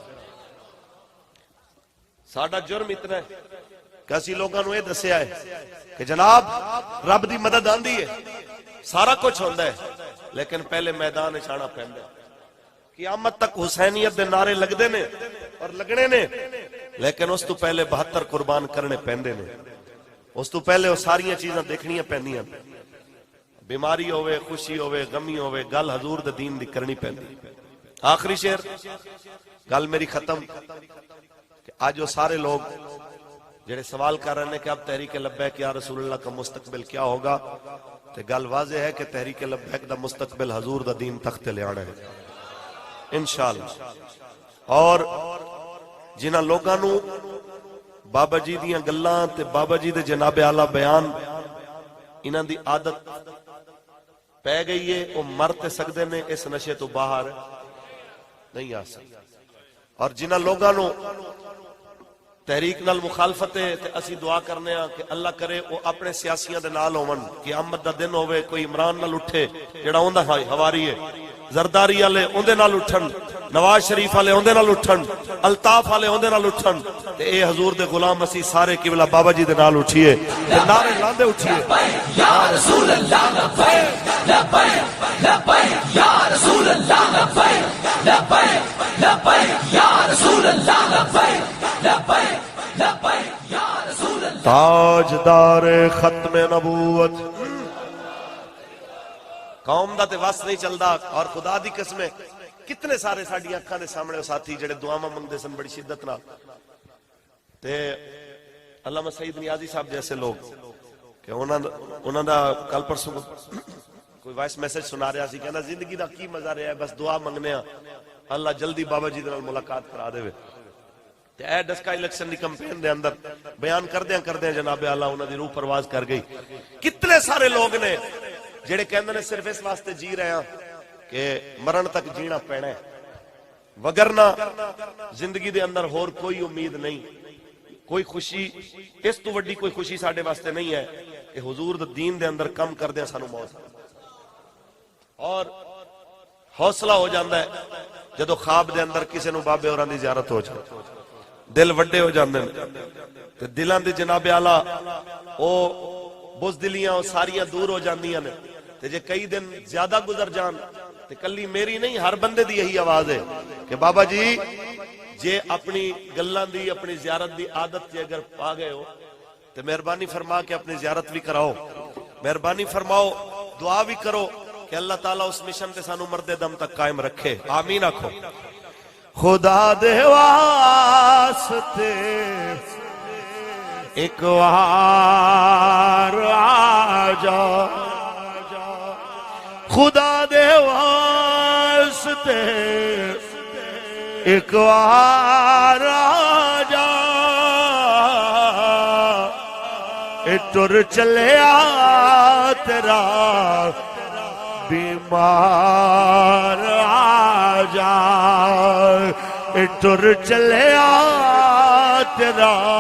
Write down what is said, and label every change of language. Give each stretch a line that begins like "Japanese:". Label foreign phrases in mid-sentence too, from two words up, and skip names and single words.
Punjabi: ساڑا جرم اتنا ہے کہ اسی لوگاں نو یہ دسیا ہے کہ جناب رب دی مدد آندی ہے سارا کچھ ہوندہ ہے لیکن پہلے میدان چھانا پہندا ہے قیامت تک حسینیت دے نعرے لگ دے نے اور لگنے نے لیکن اس تو پہلے 72 قربان کرنے پہندے نے اس تو پہلے وہ ساریاں چیزاں دیکھنیاں پہندیاں بیماری ہوئے خوشی ہوئے غمی ہوئے گل حضور دے دین دی کرنی پہندی آخری شعر گل میری ختم
Urdu: کہ آج وہ سارے لوگ جڑے سوال کر رہے ہیں کہ اب تحریک لبیک یا رسول اللہ کا مستقبل کیا ہوگا،
Punjabi: تو گل واضح ہے کہ تحریک لبیک دا مستقبل حضور دا دین تخت لے آنا ہے انشاءاللہ۔ اور جنہ لوگاں نو بابا جی دیاں گلاں تے بابا جی دے جناب اعلیٰ بیان انہاں دی عادت پہ گئی ہے، وہ مر تے سکدے نے،
Urdu: اس نشے تو باہر نہیں آ سکتے۔
Punjabi: اور جنہ لوگاں نو تحریک نال مخالفت ہے تے اسی دعا کرنے ہاں کہ اللہ کرے وہ اپنے سیاسیاں دے نال ہون، قیامت دا دن ہوئے کوئی عمران نال اٹھے جڑا اوندا ہواری ہے، زرداری والے اوندے نال اٹھن، نواز شریف والے اوندے نال اٹھن، الطاف والے اوندے نال اٹھن، تے اے حضور دے غلام اسی سارے قبلہ بابا جی دے نال اٹھیے تے نعرے لاندے اٹھیے
Arabic: یا رسول اللہ لبیک لبیک لبیک یا رسول اللہ لبیک لبیک لبیک یا رسول اللہ لبیک لبیک لبیک یا رسول اللہ۔
Punjabi: تاجدار ختم نبوت قوم دا تے وس نہیں چلدا، اور خدا دی قسم ہے کتنے سارے ساڈی اکھاں دے سامنے ساتھی جڑے دعاواں منگدے سن بڑی شدت نال، تے علامہ سعید نیازی صاحب جیسے لوگ کہ انہاں دا کل پرسوں کوئی وائس میسج سنا رہا سی، کہنا زندگی دا کی مزہ رہا ہے، بس دعا منگنے ہاں اللہ جلدی بابا جی دے نال ملاقات کرا دے۔ تے اے ڈسکا الیکشن دی کمپین دے اندر بیان کردیاں جناب اعلیٰ انہاں دی روح پرواز کر گئی۔ کتنے سارے لوگ نے جڑے کہندے نے
Urdu: صرف اس واسطے جی رہے ہیں
Punjabi: کہ مرن تک جینا پینا ہے، وگرنہ زندگی دے اندر اور کوئی امید نہیں، کوئی خوشی اس تو وڈی کوئی خوشی ساڈے واسطے نہیں ہے کہ حضور دے دین دے اندر کم کردیاں سانو موت، اور حوصلہ ہو جاندہ ہے جدو خواب دے اندر کسے نو بابے اوراں دی زیارت ہو جائے، دل وڈے ہو جاندے تے دلاں دے جناب اعلیٰ او بزدلیاں او ساریاں دور ہو جاندیاں نے، تے جے کئی دن زیادہ گزر جان تے کلی میری نہیں ہر بندے دی یہی آواز ہے کہ بابا جی جے اپنی گلاں دی اپنی زیارت دی عادت جے اگر پا گئے ہو تے مہربانی فرما کے اپنی زیارت بھی کراؤ، مہربانی فرماؤ دعا بھی کرو کہ اللہ تعالیٰ اس مشن تے سانو مرد دم تک قائم رکھے، آمین آکھو۔ خدا دے واسطے ایک وار آجا، خدا دے واسطے ایک وار آجا، اے ٹر چلیا تیرا بیمار آجا، اے ٹر چلیا تیرا